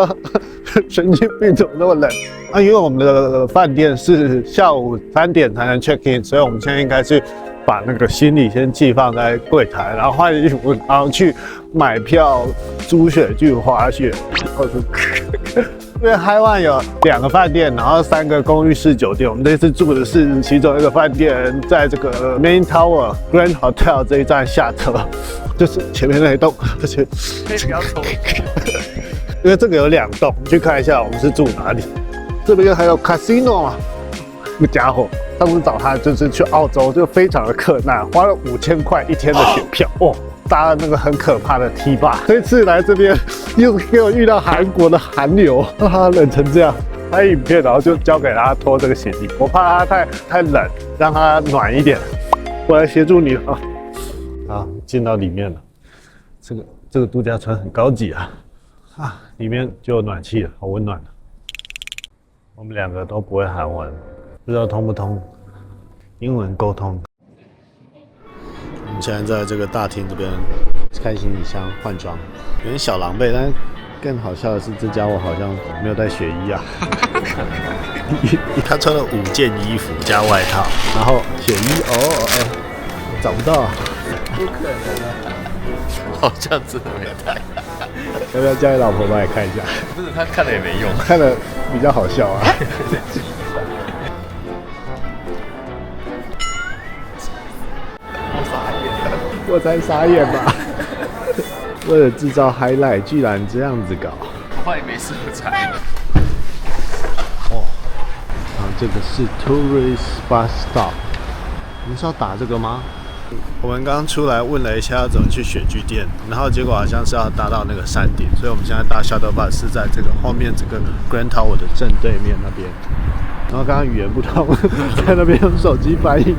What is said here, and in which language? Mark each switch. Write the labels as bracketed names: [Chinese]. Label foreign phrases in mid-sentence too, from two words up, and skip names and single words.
[Chinese] 神經病，怎麼那麼冷啊？因為我們的飯店是下午3點才能 [English] check in， [Chinese] 所以我們現在應該是把那個行李先寄放在櫃檯，然後換衣服，然後去買票租雪具滑雪。因為海灣有2個飯店，然後3個公寓式酒店，我們這次住的是其中一個飯店，在這個 Main Tower Grand Hotel 這一站下車，就是前面那一棟，而且可以不要抽。因為這個有2棟，你去看一下我們是住哪裡。這邊還有 casino 啊，這個家伙，上次找他就是去澳洲，就非常的克難，花了5000塊1天的雪票哦，搭了那個很可怕的 T-bar。這次來這邊又給我遇到韓國的寒流，冷成這樣。拍影片，然後就交給他拖這個行李，我怕他太冷，讓他暖一點。我來協助你了。啊，進到裡面了，這個度假村很高級啊。裡面就有暖氣了，好溫暖。我們2個都不會韓文，不知道通不通英文溝通。我們現在在這個大廳這邊開行李箱換裝，有點小狼狽，但更好笑的是，這家伙好像沒有帶雪衣啊。他穿了5件衣服加外套，然後雪衣找不到啊。不可能啊！好像真的没带。要不要叫你老婆帮你看一下？不是，他看了也没用，看了比較好笑啊。我傻眼，我才傻眼吧！為了製造 highlight， 居然這樣子搞，快沒色彩。哦，這個是 [English] Tourist Bus Stop， [Chinese] 你是要打這個嗎？我們剛剛出來問了一下要怎麼去雪具店，然後結果好像是要搭到那個山頂，所以我們現在搭 [English] shuttle bus [Chinese] 是在這個後面這個 Grand Tower 的正對面那邊。然後剛剛語言不通，在那邊用手機翻譯。